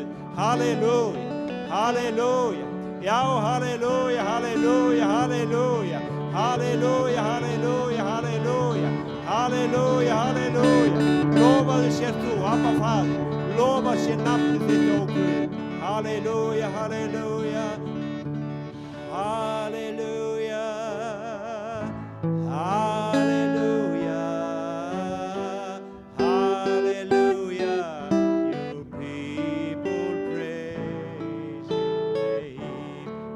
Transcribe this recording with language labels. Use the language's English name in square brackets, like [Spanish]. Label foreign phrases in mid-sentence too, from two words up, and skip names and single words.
[Icelandic] Halleluja, halleluja. Já, halleluja, halleluja, halleluja. Halleluja, halleluja, halleluja. Halleluja, halleluja. Lofaðu sér þú, Abba Faðir. Lofa sér nafni þitt, ó Guð. Halleluja, halleluja. Halleluja. Halleluja. Halleluja. [English] Your people praise your name.